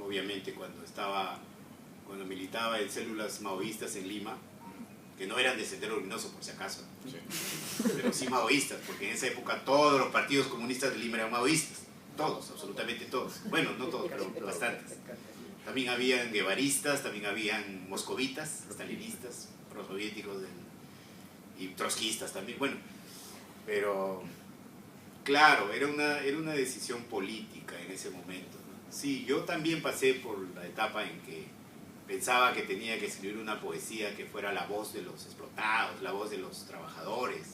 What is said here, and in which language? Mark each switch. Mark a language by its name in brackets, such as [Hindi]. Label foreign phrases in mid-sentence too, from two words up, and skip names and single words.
[Spanish] Obviamente cuando militaba en células maoístas en Lima, que no eran de Sendero Luminoso por si acaso, Sí. pero sí maoístas, porque en esa época todos los partidos comunistas de Lima eran maoístas, todos, absolutamente todos. Bueno, no todos, pero bastantes. También habían guevaristas, también habían moscovitas, stalinistas, prosoviéticos y trotskistas también. Bueno, pero claro, era una decisión política en ese momento, ¿no? Sí, yo también pasé por la etapa en que pensaba que tenía que escribir una poesía que fuera la voz de los explotados, la voz de los trabajadores.